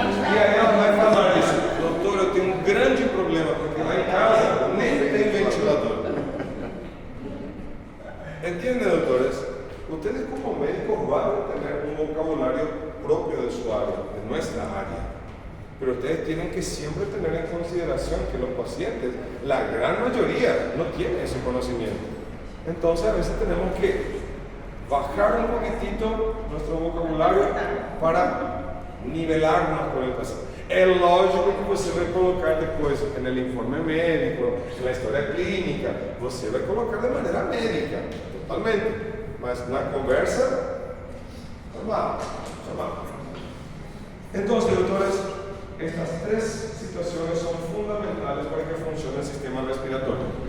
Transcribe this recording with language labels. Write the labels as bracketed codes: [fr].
[pt] E aí ela vai falar isso. Doutor, eu tenho um grande problema, porque lá em casa nem tem ventilador. [es] ¿Entienden, doutores? Ustedes como médicos van a tener un vocabulario propio de su área, de nuestra área. Pero ustedes tienen que siempre tener en consideración que los pacientes, la gran mayoría, no tienen ese conocimiento. Entonces a veces tenemos que bajar un poquitito nuestro vocabulario para nivelarnos con el paciente. [pt] É lógico que você vai colocar depois no informe médico, na história clínica, você vai colocar de maneira médica, totalmente. Mas na conversa, normal. Então, doutores, estas três situações são fundamentais para que funcione o sistema respiratório.